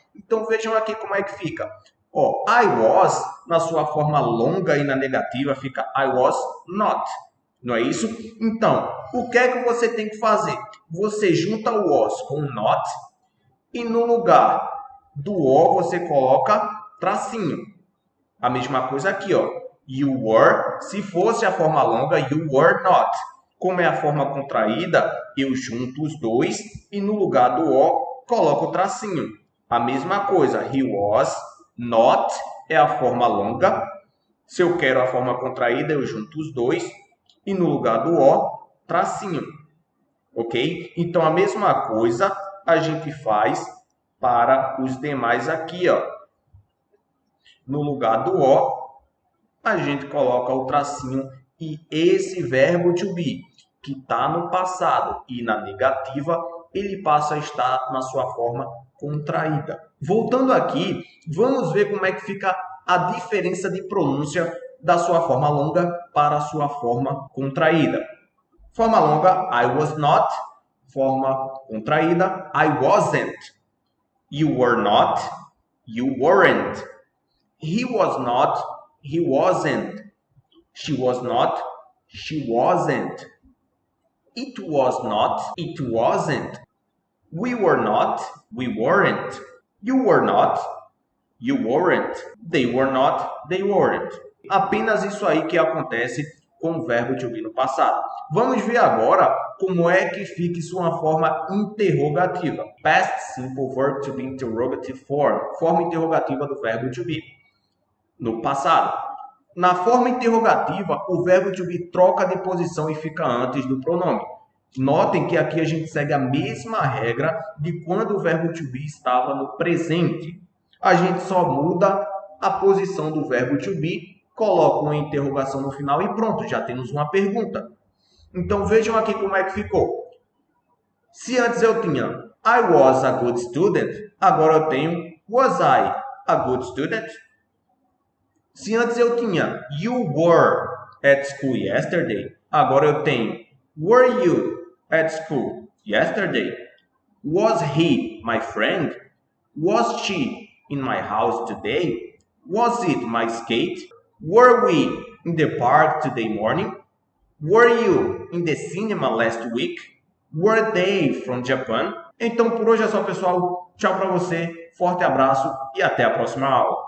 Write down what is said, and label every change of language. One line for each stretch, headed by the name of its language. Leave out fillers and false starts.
Portuguese: Então, vejam aqui como é que fica. I was, na sua forma longa e na negativa, fica
English: I was not.
Portuguese: Não é isso? Então, o que é que você tem que fazer? Você junta o was com o not e no lugar do O você coloca tracinho. A mesma coisa aqui,
English: you were.
Portuguese: Se fosse a forma longa,
English: you were not.
Portuguese: Como é a forma contraída, eu junto os dois e no lugar do O coloco o tracinho. A mesma coisa,
English: he was not
Portuguese: é a forma longa. Se eu quero a forma contraída, eu junto os dois e no lugar do O, tracinho. Ok? Então, a mesma coisa a gente faz para os demais aqui, ó. No lugar do O, a gente coloca o tracinho e esse verbo to be, que está no passado e na negativa, ele passa a estar na sua forma contraída. Voltando aqui, vamos ver como é que fica a diferença de pronúncia da sua forma longa para a sua forma contraída. Forma longa,
English: I was not.
Portuguese: Forma contraída,
English: I wasn't. You were not. You weren't. He was not. He wasn't. She was not. She wasn't. It was not. It wasn't. We were not. We weren't. You were not. You weren't. They were not. They weren't.
Portuguese: Apenas isso aí que acontece com o verbo to be no passado. Vamos ver agora como é que fica isso uma forma interrogativa.
English: Past simple verb to be interrogative form.
Portuguese: Forma interrogativa do verbo to be no passado. Na forma interrogativa, o verbo to be troca de posição e fica antes do pronome. Notem que aqui a gente segue a mesma regra de quando o verbo to be estava no presente. A gente só muda a posição do verbo to be, coloca uma interrogação no final e pronto, já temos uma pergunta. Então vejam aqui como é que ficou. Se antes eu tinha
English: I was a good student,
Portuguese: agora eu tenho
English: was I a good student?
Portuguese: Se antes eu tinha
English: you were at school yesterday,
Portuguese: agora eu tenho
English: were you at school yesterday? Was he my friend? Was she in my house today? Was it my skate? Were we in the park today morning? Were you in the cinema last week? Were they from Japan?
Portuguese: Então por hoje é só, pessoal. Tchau para você, forte abraço e até a próxima aula.